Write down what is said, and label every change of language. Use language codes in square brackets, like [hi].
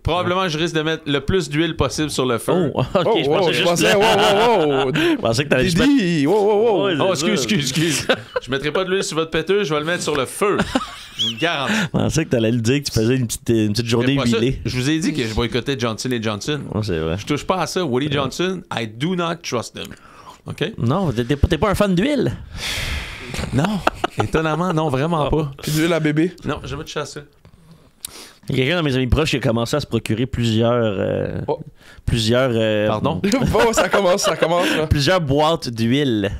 [fr] Probablement, je risque de mettre le plus d'huile possible sur le feu. Oh, ok, je pensais juste wow. Je pensais que t'allais juste mettre... Didi, wow. Ouais, Oh, c'est ça. excuse. Je mettrai pas de l'huile sur votre péteux, je vais le mettre sur le feu. Je vous le garantis. Je pensais que t'allais le dire que tu faisais une petite journée Pas ça. huilée. Je vous ai dit que je boycottais Johnson & Johnson. Ouais, c'est vrai. Je touche pas à ça. [en] Woody Johnson, I do not trust them. OK? [fr] Non, t'es pas un fan d'huile? Non. Étonnamment, non, vraiment pas. Puis d'huile à bébé. Non, je vais toucher à ça. Il y a quelqu'un dans mes amis proches qui a commencé à se procurer plusieurs... Pardon? Bon, ça commence, là. Plusieurs boîtes d'huile.